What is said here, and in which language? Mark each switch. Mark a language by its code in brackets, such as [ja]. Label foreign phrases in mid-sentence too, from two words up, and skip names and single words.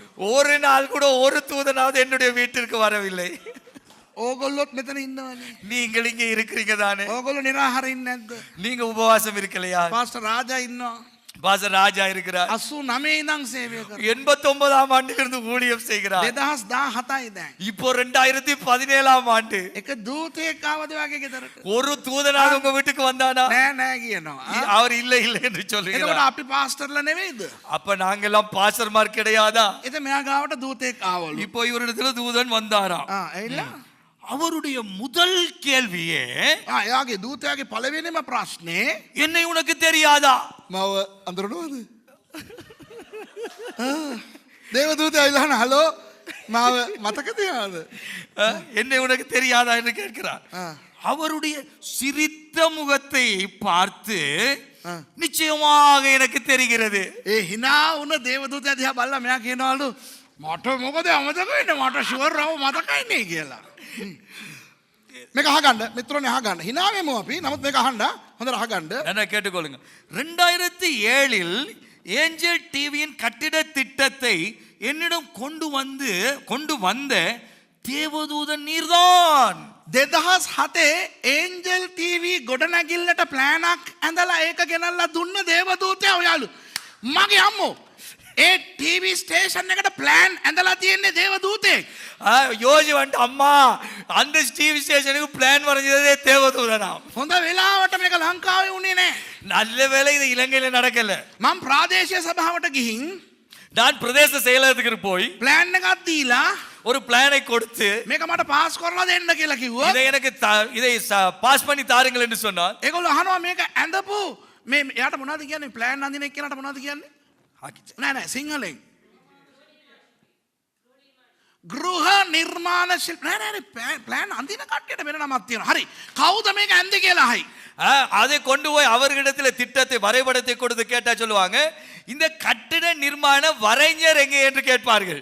[ta] ஒரு நாள் கூட ஒரு தூதனாவது என்னுடைய வீட்டிற்கு வரவில்லை. [si] ඕගොල්ලොත් මෙතන ඉන්නවනේ. [ta] நீங்கள் இங்கே இருக்கிறீங்க தானே? [si] ඕගොල්ලෝ නිරාහාරේ ඉන්නේ නැද්ද? [ta] நீங்க உபவாசம் இருக்கலையா? [si] පාස්ටර් රාජා ඉන්නවා. [ta] பாஸ்டர் ராஜா இருக்கிறார். [si] 89 ඉඳන් සේවය කරනවා. [ta] 89ஆம் ஆண்டிலிருந்து ஊழியம் செய்கிறார். [si] 2017යි දැන්. [ta] இப்போ 2017ஆம் ஆண்டு. [si] එක දූතයෙක් ආවද වගේ ගෙදරට? [ta] ஒரு தூதனாக உங்க வீட்டுக்கு வந்தானா? [si] නෑ නෑ කියනවා. [ta] அவர் இல்லை இல்லை என்று [si] එතකොට [ta] சொல்லுகிறார். [si] අපි පාස්ටර්ලා නෙවෙයිද? [ta] அப்ப நாங்கெல்லாம் பாஸ்டர்மார் கிடையாதா? [si] එතන මෙයා ගාවට දූතයෙක් ආවලු. [ta] இப்போ இவரிடத்துல தூதன் வந்தாராம். [si] ඇවිල්ලා [ta] அவருடைய முதல் கேள்வியே [si] එයාගේ දූතයාගේ පළවෙනිම ප්‍රශ්නේ [ta] என்னை உனக்கு தெரியாதா? [si] මව අඳුරනවද? දේව දූතයා ඉල්ලන හලෝ මාව මතක තියනවද? [ta] என்னை உனக்கு தெரியாதா என்று கேட்கிறார். அவருடைய சிரித்த முகத்தை பார்த்து நிச்சயமாக எனக்கு தெரிகிறது. [si] ඒ hina වුණ දේව දූතයා දිහා බලලා මෙයා කියනවලු මට මොකද අමතක වෙන්නේ? මට ෂුවර් රව මතකයි නේ කියලා. මේක අහගන්න මිත්‍රෝනේ අහගන්න. hina වෙමු අපි. නමුත් මේක අහන්න. හොඳට අහගන්න. [ta] என்ன கேட்டுக்கொள்ளுங்க. 2007இல் ஏஞ்சல் டிவியின் கட்டிட திட்டத்தை என்னிடம் கொண்டு வந்த தேவதூதன் நீர்தான். [si] 2007 ඒන්ජල් ටීවී ගොඩනැගිල්ලට ප්ලෑනක් ඇඳලා ඒක ගෙනල්ලා දුන්න දේව දූතයා ඔයාලු. මගේ අම්මෝ ඒ [en] TV station [si] එකට ප්ලෑන් ඇඳලා තියෙන්නේ දේව දූතෙක්. [ta] யோசி வந்துட்டு அம்மா அந்த [en] TV station plan [ta] வரைஞ்சதே தேவதூதனா. [si] හොඳ වෙලාවට මේක ලංකාවේ උනේ නැහැ. [ta] நல்ல வேளை இது இலங்கையில நடக்கல. [si] මම ප්‍රාදේශීය සභාවට ගිහින් [ta] நான் பிரதேச செயலகத்துக்கு போய் [si] ප්ලෑන් එකක් දීලා [ta] ஒரு பிளானை கொடுத்து [si] මේක මට පාස් කරලා දෙන්න කියලා කිව්වා. [ta] இதை எனக்கு இதை பாஸ் பண்ணி தாருங்கள் என்று சொன்னார். [si] ඒගොල්ලෝ අහනවා මේක ඇඳපු මේ එයාට මොනවද කියන්නේ? ප්ලෑන් අඳින එක්කනට මොනවද කියන්නේ? නෑ සිංහලෙන්. ගෘහ නිර්මාණ ශිල්ප නෑ ප්ලෑන් අඳින කට්ටියට වෙන නමක් තියෙනවා. හරි. කවුද මේක ඇන්දේ කියලා අහයි. [ta] அதை கொண்டு போய் அவர்களிடத்தில் திட்டத்தை வரைபடத்தை கொடுத்து கேட்டா சொல்லுவாங்க இந்த கட்டிட நிர்மாண வரைஞர் எங்கே என்று கேட்பார்கள்.